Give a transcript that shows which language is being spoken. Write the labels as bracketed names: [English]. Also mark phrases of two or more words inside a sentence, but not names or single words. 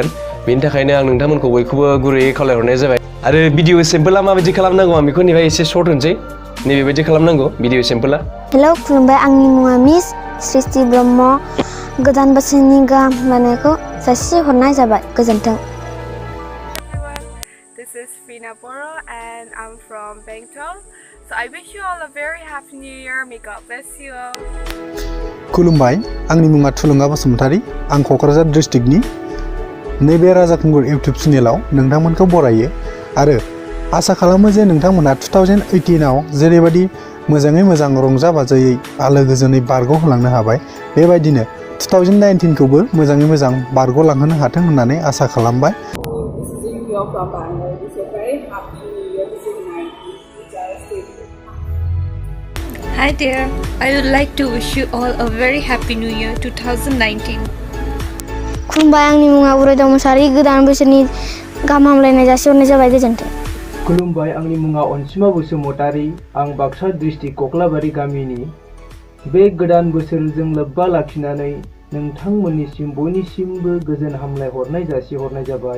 [Bodo] बेनि थाखायनो आं नोंथांमोनखौ बयखौबो गुरैयै खावलायहरनाय जाबाय। आरो भिडिअ सेम्पोला माबायदि खालामनांगौ आं बेखौ नैबे एसे सर्ट होनसै। नैबेबायदि खालामनांगौ भिडिअ सेम्पोला। हेलौ खुलुमबाय आंनि मुङा मिस सृष्टि ब्रह्म। गोदान बोसोरनि गाहाम हामलायनायखौ जासिहरनाय जाबाय। गोजोन्थों। [English] This is Fina Boro and I'm from Bangtol. So I wish you all a very happy new year. May God bless you all. [Bodo] खुलुमबाय आंनि मुङा थुलुंगा बसुमतारी। आं क'क्राझार डिस्ट्रिक्टनि नैबे राजा खुंगुर इउटुब चेनेलाव नोंथांमोनखौ बरायो आरो आसा खालामो जे नोंथांमोना 2018आव जेरैबायदि मोजाङै मोजां रंजा बाजायै आलो गोजोनै बारग'होलांनो हाबाय बेबायदिनो 2019खौबो मोजाङै मोजां बारग'लांहोनो हाथों होननानै आसा खालामबाय। [English] Hi there, I would like to wish you all a very happy new year 2019. [Bodo] खुलुमबाय आंनि मुङा उरायदाव मुसाहारि। गोदान बोसोरनि गाहाम हामलायनाय जासिहरनाय जाबाय। गोजोन्थों। खुलुमबाय आंनि मुङा अनसिमा बसुमतारी। आं बाक्सा डिस्ट्रिक्ट कक्लाबारि गामिनि। बे गोदान बोसोरजों लोब्बा लाखिनानै नोंथांमोननिसिम बयनिसिमबो गोजोन हामलायहरनाय जासिहरनाय जाबाय।